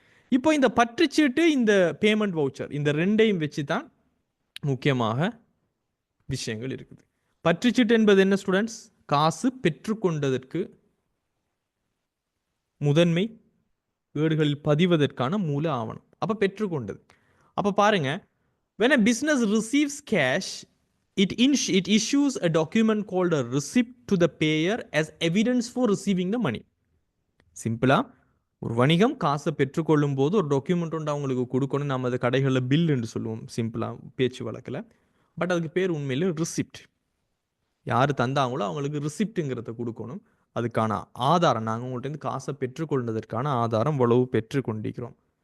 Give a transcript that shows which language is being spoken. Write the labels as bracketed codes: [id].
[ta] இப்போ இந்த பற்றுச்சீட்டு, இந்த பேமெண்ட் வவுச்சர், இந்த ரெண்டையும் வச்சு தான் முக்கியமாக விஷயங்கள் இருக்குது. பற்றுச்சீட்டு என்பது என்ன ஸ்டூடெண்ட்ஸ்? காசு பெற்றுக்கொண்டதற்கு முதன்மை ஏடுகளில் பதிவதற்கான மூல ஆவணம். அப்ப பெற்றுக்கொண்டது. அப்ப பாருங்க, [en] when a business receives cash, it issues a document called a receipt to the payer as evidence for receiving the money. [ta] சிம்பிளா, ஒரு வணிகம் காசை பெற்றுக்கொள்ளும் போது ஒரு டாக்குமெண்ட் ஒன்று அவங்களுக்கு கொடுக்கணும். நம்ம அதை கடைகளில் பில் என்று சொல்லுவோம் சிம்பிளா பேச்சு வழக்கில். பட் அதுக்கு பேர் உண்மையில ரிசிப்ட். யார் தந்தாங்களோ அவங்களுக்கு ரிசிப்ட்டுங்கிறத கொடுக்கணும். அதுக்கான ஆதாரம், நாங்கள் உங்கள்கிட்ட காசை பெற்றுக்கொண்டதற்கான ஆதாரம் இவ்வளவு பெற்றுக்கொண்டிருக்கிறோம்.